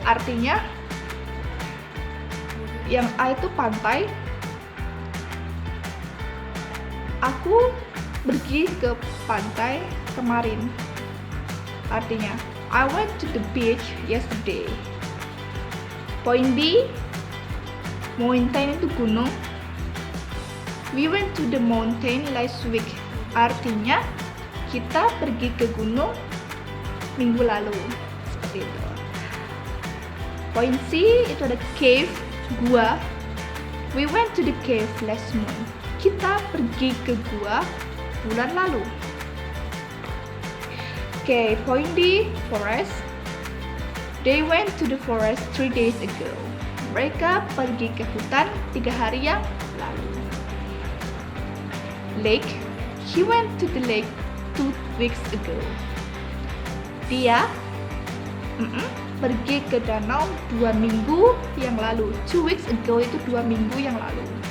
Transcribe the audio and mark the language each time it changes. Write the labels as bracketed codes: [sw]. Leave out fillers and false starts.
[id] Artinya yang A itu pantai. Aku pergi ke pantai kemarin. [en] Artinya I went to the beach yesterday. Point B, mountain [id] itu gunung. [en] We went to the mountain last week. [id] Artinya kita pergi ke gunung minggu lalu. Seperti itu. Point C itu ada cave, gua. [en] We went to the cave last month. [id] Kita pergi ke gua bulan lalu. [en] Oke, point D, forest. They went to the forest 3 days ago. [id] Mereka pergi ke hutan 3 hari yang lalu. [en] Lake. He went to the lake 2 weeks ago. [id] Dia pergi ke danau 2 minggu yang lalu. [en] 2 weeks ago [id] itu 2 minggu yang lalu.